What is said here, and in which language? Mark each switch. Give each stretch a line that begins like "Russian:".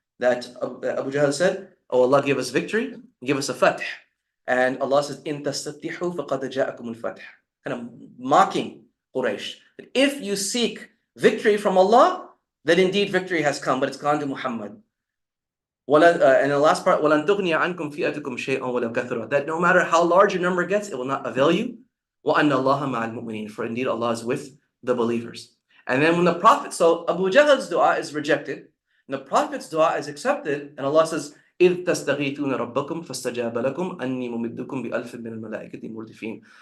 English: That Abu Jahl said, oh Allah, give us victory, give us a fath. And Allah says,
Arabic: in tastaftihu faqad ja'akum al-fath.
English: Kind of mocking Quraysh. That if you seek victory from Allah, then indeed victory has come, but it's gone to Muhammad. And the last part,
Arabic: وَلَن تُغْنِيَ عَنْكُمْ فِئَتُكُمْ شَيْئًا وَلَوْ كَثُرَتْ.
English: That no matter how large your number gets, it will not avail you.
Arabic: وَأَنَّ اللَّهَ مَعَ الْمُؤْمِنِينَ.
English: For indeed Allah is with the believers. And then when the Prophet, so Abu Jahl's dua is rejected, and the Prophet's dua is accepted, and Allah says,
Arabic: إِذْ تَسْتَغِيثُونَ رَبَّكُمْ فَاسْتَجَابَ لَكُمْ أَنِّي مُمِدُّكُمْ بِأَلْفٍ مِّنَ الْمَلَائِكَةِ مُرْدِفِينَ.